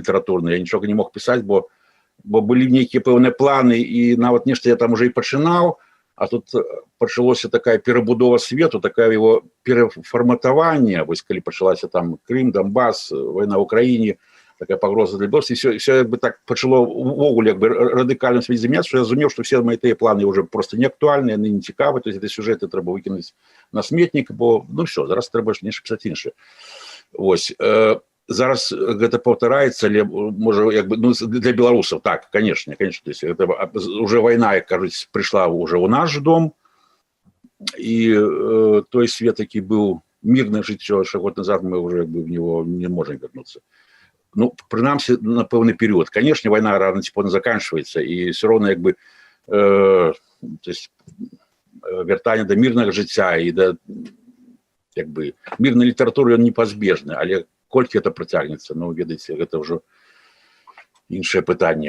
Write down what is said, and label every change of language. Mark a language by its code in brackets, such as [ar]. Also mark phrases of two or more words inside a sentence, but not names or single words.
[be] літаратурнай, я нічога не мог пісаць, бо былі нейкія пэўныя планы, і нават нешта я там уже і пачынаў, а тут пачалося такая перабудова свету, такая его перафарматаванне, вось калі пачалася там Крым, Донбас, вайна ў Украіне, такая пагроза для Беларусі, все як бы так пачало увогуле як бы радыкальна свець змяняцца, што я разумеў, што [ru] все мои [be] тыя планы уже просто не актуальныя, яны не цікавы, [ru] то есть эти сюжеты [be] трэба выкінуць на сметнік, бо все, зараз трэба ж нешта пісаць іншае. Вось, зараз гэта паўтараецца, але можа як бы для беларусаў, так, [ru] конечно, то есть это уже [be] вайна, як кажуць, прыйшла уже ў наш дом, і той свет, які быў мірнае жыццё, што год назад мы уже як бы [ru] в него не можем вернуться. [be] Прынамсі, на пэўны перыяд. Конечно, вайна рано ці позна заканчваецца, і все роўна як бы [ru] то есть [be] вяртанне да мірнага жыцця і да як бы мірнай літаратуры ён непазбежны, але колькі это працягнецца, ведаеце, гэта ўжо іншае пытанне.